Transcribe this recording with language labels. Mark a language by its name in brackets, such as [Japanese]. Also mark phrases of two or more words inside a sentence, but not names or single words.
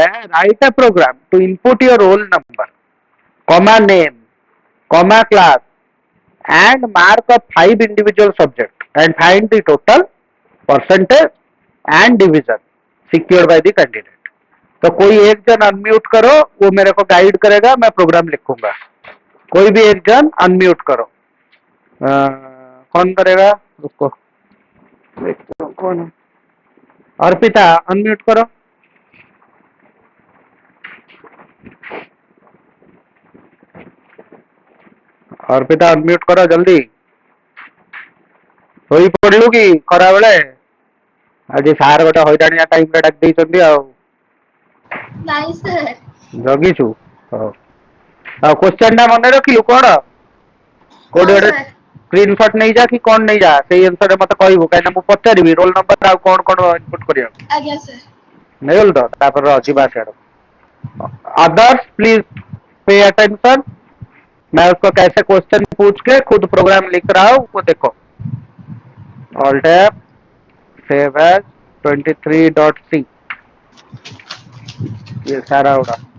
[English] write a program to input your roll number, comma name, comma class and mark of 5 individual subject and find the total percentage and division secured by the candidate। [Hindi] तो कोई एक जन अनम्यूट करो, वो मेरे को गाइड करेगा, मैं प्रोग्राम लिखूंगा। कोई भी एक जन अनम्यूट करो, कौन करेगा उसको, कौन है, अर्पिता अनम्यूट करो। अर्पिता अनम्यूट करो जल्दी, [Odia] ଶୋଇ ପଡିଲୁ କି ଖରା ବେଳେ? ଆଜି ସାର୍ ଗୋଟେ ହଇରାଣିଆ ଟାଇମରେ ଡାକି ଦେଇଛନ୍ତି ଆଉ। ନାଇଁ ସାର୍। ଜଗିଛୁ? ହଉ। ଆଉ କ୍ୱେଶ୍ଚନ ଟା ମନେ ରଖିଲୁ, କଣ କୋଉଠି ଗୋଟେ ସ୍କ୍ରିନଶଟ ନେଇଯା କି କଣ ନେଇଯା, ସେଇ ଅନୁସାରେ ମତେ କହିବୁ, କାହିଁକିନା ମୁଁ ପଚାରିବି [English] roll number [Odia] ଆଉ କଣ କଣ ଇନପୁଟ କରିବାକୁ। ଆଜ୍ଞା ସାର୍। ନେଇଗଲୁ ତ? ତାପରେ ଯିବା ସିଆଡେ। [English] others please pay attention, [Hindi] मैं उसको कैसे क्वेश्चन पूछ के खुद प्रोग्राम लिख रहा हूँ वो देखो। [English] all tap save as [Hindi] 23.c, ये सारा होगा।